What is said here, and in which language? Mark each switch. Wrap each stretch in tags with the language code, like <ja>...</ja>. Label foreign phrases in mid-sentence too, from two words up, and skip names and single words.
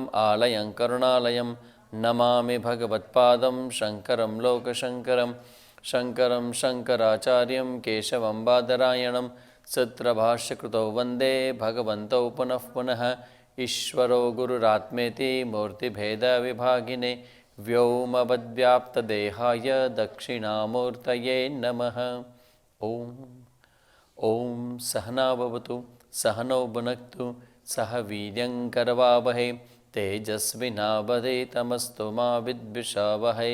<sa>આલયં કરુણાલયં નમામિ ભગવત્પાદં શંકરં લોકશંકરં શંકરં શંકરાચાર્યં કેશવં બાદરાયણં સૂત્રભાષ્યકૃતૌ વંદે ભગવन्तૌ પુનઃ પુનઃ ઈશ્વરો ગુરુરાત્મેતિ મૂર્તિભેદવિભાગિને व्योमवद्व्याप्तदेहाय दक्षिणामूर्तये नमः। ओम सहना भवतु सहनौ भुनक्तु सह वीर्यङ्करवावहै तेजस्विनावधीतमस्तु मा विद्विषावहै।</sa>